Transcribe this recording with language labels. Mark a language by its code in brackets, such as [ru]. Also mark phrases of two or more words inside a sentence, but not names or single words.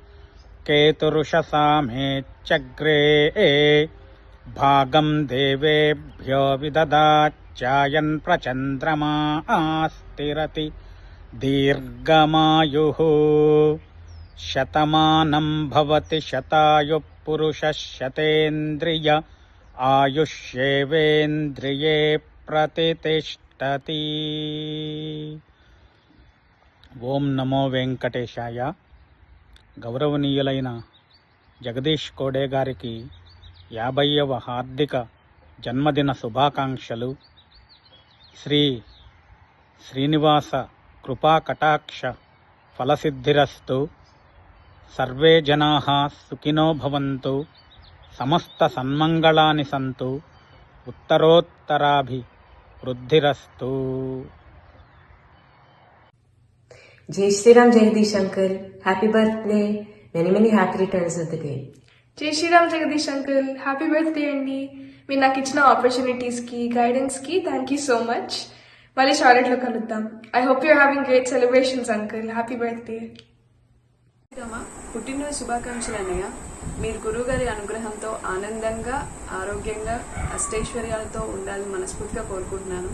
[sa] केतुरुषसामेच्चग्रे भागं देवेभ्यो विददाच्चायन् प्रचन्द्रमा स्थिरति दीर्घमायुः शतमानं भवति शतायुः पुरुषः शतेन्द्रिय आयुष्येवेन्द्रिये प्रतितिष्ठति। ఓం నమో వెంకటేశాయ. [te] గౌరవనీయులైన జగదీష్ కోడే గారికి 50వ హార్దిక జన్మదిన శుభాకాంక్షలు. [sa] శ్రీ శ్రీనివాస కృపా కటాక్ష ఫలసిద్ధిరస్తు. సర్వే జనాః సుఖినో భవంతు. సమస్త సన్మంగళాని సంతు. ఉత్తరోత్తరాభివృద్ధిరస్తు. [en] Jai Shri Ram Jagdish Uncle, happy birthday, many happy returns of the day. Jai Shri Ram Jagdish Uncle, happy birthday అండి. [te] మీరు నాకు ఇచ్చిన ఆపర్చునిటీస్కి గైడెన్స్కి [en] thank you so much. [te] మళ్ళీ షార్లెట్లో కలుద్దాం. [en] I hope you're having great celebrations uncle. happy birthday. [te] పుట్టినరోజు శుభాకాంక్షలు అన్నయ్య. మీరు గురువుగారి అనుగ్రహంతో ఆనందంగా ఆరోగ్యంగా అష్టైశ్వర్యాలతో ఉండాలని మనస్ఫూర్తిగా కోరుకుంటున్నాను.